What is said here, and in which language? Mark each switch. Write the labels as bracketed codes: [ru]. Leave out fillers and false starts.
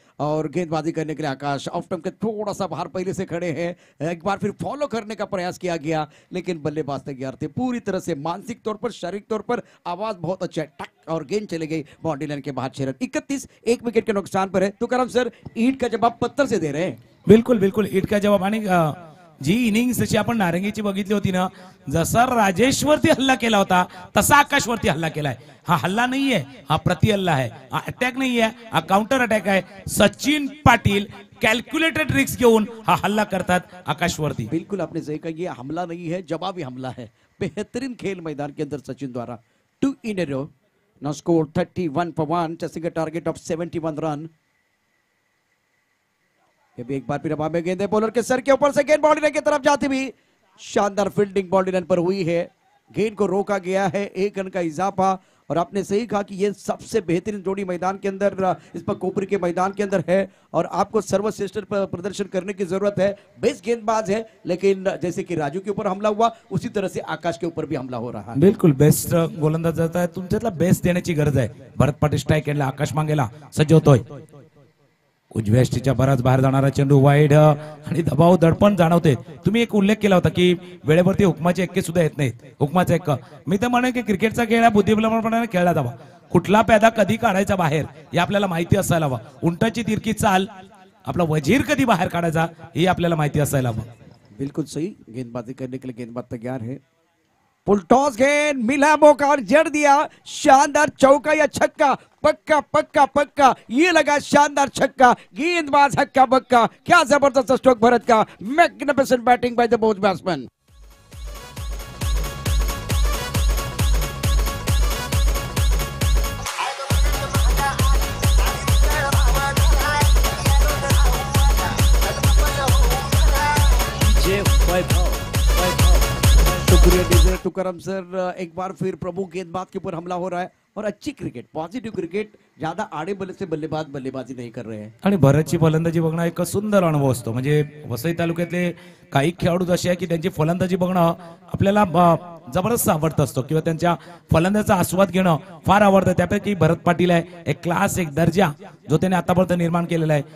[hi] और गेंदबाजी करने के लिए आकाश ऑफ टर्म के थोड़ा सा बाहर पहले से खड़े हैं. एक बार फिर फॉलो करने का प्रयास किया गया लेकिन बल्लेबाज तैयार थे पूरी तरह से, मानसिक तौर पर, शारीरिक तौर पर. आवाज बहुत अच्छा है, टक और गेंद चले गई बाउंड्री लाइन के बाहर. 6 रन, 31, 1 विकेट के नुकसान पर है. तो करम सर ईट का जवाब पत्थर से दे रहे हैं. बिलकुल बिलकुल ईट का जवाब. [mr] आणि जी इनिंग्स जशी आपण नारंगीची बघितली होती ना, जसा राजेशवरती हल्ला केला होता तसा आकाशवरती हल्ला केलाय. हा हल्ला नाहीये, हा प्रति हल्ला आहे, हा अटॅक नाहीये, हा काउंटर अटॅक आहे. सचिन पाटील कॅल्क्युलेटेड रिस्क घेऊन हा हल्ला करतात आकाशवरती. [hi] बिल्कुल आपने सही कहा, ये हमला नहीं है, जवाबी हमला है. बेहतरीन खेल मैदान के अंदर सचिन द्वारा. [en] 2 in a row, now score 31 for 1, chasing a target of 71 run. [hi] ये भी एक बार फिर हवा में गेंद है, बॉलर के सर के ऊपर से गेंद बाउंड्री लाइन की तरफ जाती भी शानदार फील्डिंग बाउंड्री लाइन पर हुई है. गेंद को रोका गया है, 1 रन का इजाफा. और आपने सही कहा कि ये सबसे बेहतरीन जोड़ी मैदान के अंदर, इस पर कोपरी के मैदान के अंदर है और आपको सर्वश्रेष्ठ प्रदर्शन करने की जरूरत है. बेस्ट गेंदबाज है, लेकिन जैसे कि राजू के ऊपर हमला हुआ उसी तरह से आकाश के ऊपर भी हमला हो रहा है. [mr] बिलकुल बेस्ट गोलंदाज आहे, तुमच्यातला बेस्ट देण्याची गरज आहे. भरत पाटील स्ट्राइक केला, आकाश मांगेला सज्ज होतोय. उजव्या यष्टीच्या बराच बाहेर जाणारा चेंडू वाईड आणि दबाव दडपण जाणवते. तुम्ही एक उल्लेख केला होता की वेळेवरती हुकमाचे एक्के सुद्धा येत नाहीत. हुकमाचा एक्का, मी तर म्हणेन की क्रिकेटचा खेळ हा बुद्धिबळपणाने खेळला जावा. कुठला पैदा कधी काढायचा बाहेर हे आपल्याला माहिती असायला हवं. उंटाची तिरकी चाल, आपला वजीर कधी बाहेर काढायचा हे आपल्याला माहिती असायला हवं. [hi] बिल्कुल सही, गेंदबाजी करने के लिए गेंदबाज तैयार है. फुल टॉस गेंद, मिला मौका और जड़ दिया. शानदार चौका या छक्का, पक्का पक्का पक्का, ये लगा शानदार छक्का. गेंदबाज हक्का बक्का, क्या जबरदस्त स्ट्रोक भरत का. [en] Magnificent batting by the both batsman. [hi] शुक्रिया तुकारम सर. एक बार फिर प्रभु गेंदबाज के ऊपर हमला हो रहा है और अच्छी क्रिकेट, पॉजिटिव क्रिकेट, ज्यादा आड़े बल्ले से बल्लेबाज बल्लेबाजी नहीं कर रहे हैं. [mr] आणि भरतची फलंदाजी बघणं एक सुंदर अनुभव असतो. म्हणजे वसई तालुक्यातले काही खेळाडू असे आहे की त्यांची फलंदाजी बघणं आपल्याला जबरदस्त आवडत असतो किंवा त्यांच्या फलंदाजीचा आस्वाद घेणं फार आवडतं. त्यापैकी भरत पाटील आहे, एक क्लास, एक दर्जा जो त्याने आतापर्यंत निर्माण केलेला आहे.